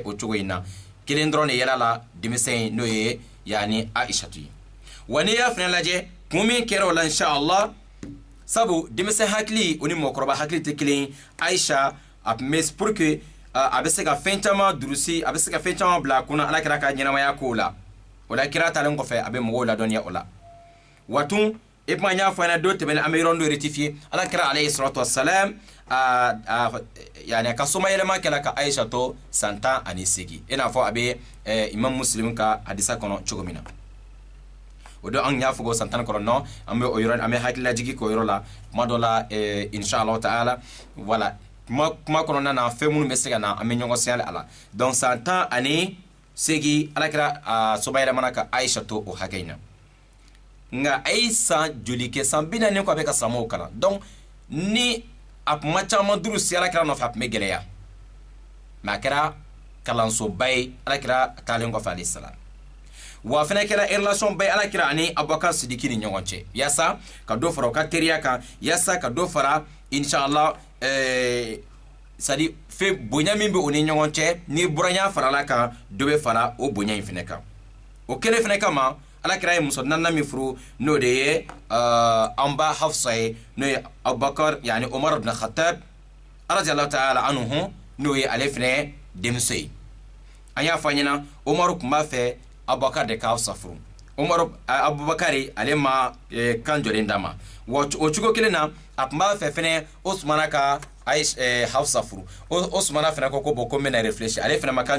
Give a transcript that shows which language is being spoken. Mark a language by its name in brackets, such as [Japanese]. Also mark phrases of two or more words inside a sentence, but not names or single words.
[Bambara] o cogo in na kelen dɔrɔn de yɛlɛ la denmisɛn n'o ye yani aishatu ye wa n'i y'a fana lajɛ kun min kɛra o la inshallah sabu denmisɛn hakili o ni mɔgɔkɔrɔba hakili tɛ kelen ye aisha a tun bɛ [French] pour que [Bambara] a bɛ se ka fɛn caman durusi a bɛ se ka fɛn caman bila a kunna ala kira ka ɲɛnamaya kow la o la kira talen kɔfɛ a bɛ mɔgɔw ladɔnniya o la watun e kuma y'a fɔ ɲɛna don tɛmɛlen an bɛ yɔrɔ dɔ rectifier ala kira [Arabic] عليه الصلاة والسلام [Bambara] yani ka soma yɛlɛma kɛla ka aisha to san 18 i n'a fɔ a bɛ imam muslim ka hadisa kɔnɔ cogo min na o don an y'a fɔ ko san 19 an bɛ o yɔrɔ an bɛ hakilila jigi k'o yɔrɔ la kuma dɔ la [Arabic] إن شاء الله تعالى [Bambara] voilà kuma kɔnɔna na fɛn minnu bɛ se ka na an bɛ ɲɔgɔn siyali a la donc san 18 ala kira soma yɛlɛmana ka aisha to o hakɛ in na nga ay san joli kɛ san 40 ko a bɛ ka samow kalan donc ni a kuma caman duru siyara kira nɔfɛ a tun bɛ gɛlɛya mais a kɛra kalansoba ye ala kira taalen kɔfɛ [Arabic] عليه السلام [Bambara] wa fana kɛra relation ba ye ala kira ani abubakar sidiki ni ɲɔgɔn cɛ yaasa ka dɔ fara o ka teriya kan yaasa ka dɔ fara inshallah c'est-à-dire fɛn bonya min bɛ o ni ɲɔgɔn cɛ ni buranya farala kan dɔ bɛ fara o bonya in fana kan o kelen fana kama ala kira ye muso 4 min furu n'o de ye an ba hafsa ye n'o ye abubakar yani umar ibn khattab [Arabic] رضي الله تعالى عنه [Bambara] n'o ye ale fana denmuso ye an y'a fɔ ɲɛna umar tun b'a fɛ abubakar de ka hafsa furu abubakar ale ma kan jɔlen d'a ma wa o cogo kelen na a tun b'a fɛ fana usmana ka hafsa furu usmana fana ko bon ko n bɛna réfléchir ale fana ma kan